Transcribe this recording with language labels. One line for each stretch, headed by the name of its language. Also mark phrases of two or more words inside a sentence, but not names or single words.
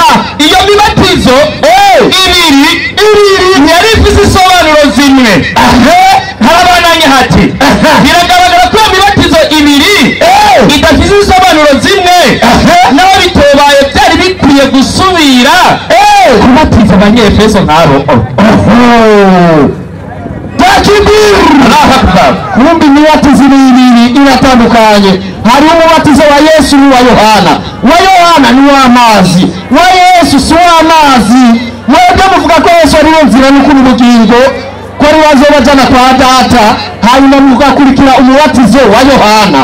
Rundi: Iyo mibatizo ibiri yari ifite isobanuro zimwe. Harabananye hati biragaragara ko iyo mibatizo ibiri idafite isobanuro zimwe, naho bitobaye byari bikwiye gusubira kubatiza Abanyefeso nk'abo.
Arabic: تكبير، الله أكبر.
Rundi: Kumbe imibatizo ibiri iratandukanye. Hari umubatizo wa Yesu n'uwa Yohana. Wa Yohana ni w'amazi, wa Yesu si w'amazi. Mwebwe muvuga ko Yesu ari inzira n'ukuri ubugingo, ko ari wazobajana kwa Data, hanyuma mugakurikira umubatizo wa Yohana.